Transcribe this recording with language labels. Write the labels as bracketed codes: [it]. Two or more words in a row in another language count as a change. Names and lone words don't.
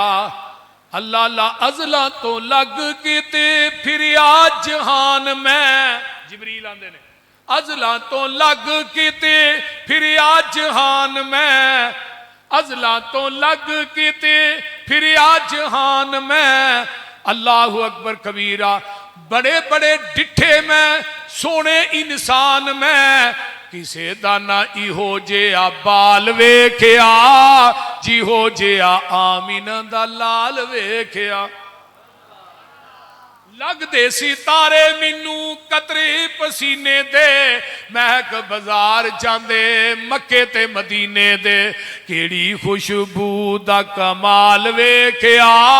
[pa] اللہ لا ازلاں توں لگ کتے پھریا جہان میں، جبریل آندے نے ازلاں توں لگ کتے پھریا جہان میں، ازلاں توں لگ کتے پھریا جہان میں. [ar] الله أكبر كبيرا, [pa] بڑے بڑے ڈٹھے میں سوہنے انسان میں, کسے دا نہ ایہو جیہا بال ویکھیا، جیہو جیہا آمنہ دا لال ویکھیا. لگدے سی تارے مینوں قطرے پسینے دے، مہک بازار جاندے مکے تے مدینے دے، کیہڑی خوشبو دا کمال ویکھیا.